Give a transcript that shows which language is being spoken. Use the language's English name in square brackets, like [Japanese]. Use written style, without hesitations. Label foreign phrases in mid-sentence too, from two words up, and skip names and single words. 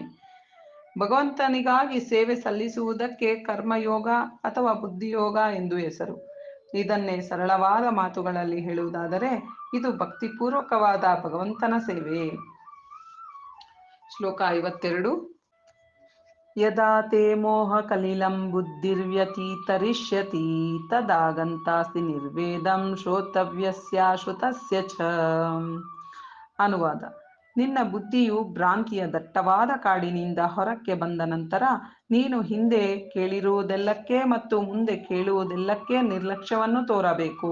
[Kannada] ಭಗವಂತನಿಗಾಗಿ ಸೇವೆ ಸಲ್ಲಿಸುವುದಕ್ಕೆ ಕರ್ಮಯೋಗ ಅಥವಾ ಬುದ್ಧಿಯೋಗ ಎಂದು ಹೆಸರು. ಇದನ್ನೇ ಸರಳವಾದ ಮಾತುಗಳಲ್ಲಿ ಹೇಳುವುದಾದರೆ ಇದು ಭಕ್ತಿಪೂರ್ವಕವಾದ ಭಗವಂತನ ಸೇವೆ. ಶ್ಲೋಕ 52. [Sanskrit] ಯದಾ ತೇ ಮೋಹ ಕಲಿಲಂ ಬುದ್ಧಿರ್ವ್ಯತೀತರಿಷ್ಯತಿ ತದಾ ಗಂತಾಸ್ತಿ ನಿರ್ವೇದಂ ಶ್ರೋತವ್ಯಸ್ಯ ಶ್ರುತಸ್ಯ ಚ. [Kannada] ಅನುವಾದ: ನಿನ್ನ ಬುದ್ಧಿಯು ಭ್ರಾಂತಿಯ ದಟ್ಟವಾದ ಕಾಡಿನಿಂದ ಹೊರಕ್ಕೆ ಬಂದ ನಂತರ ನೀನು ಹಿಂದೆ ಕೇಳಿರುವುದೆಲ್ಲಕ್ಕೆ ಮತ್ತು ಮುಂದೆ ಕೇಳುವುದೆಲ್ಲಕ್ಕೆ ನಿರ್ಲಕ್ಷ್ಯವನ್ನು ತೋರಬೇಕು.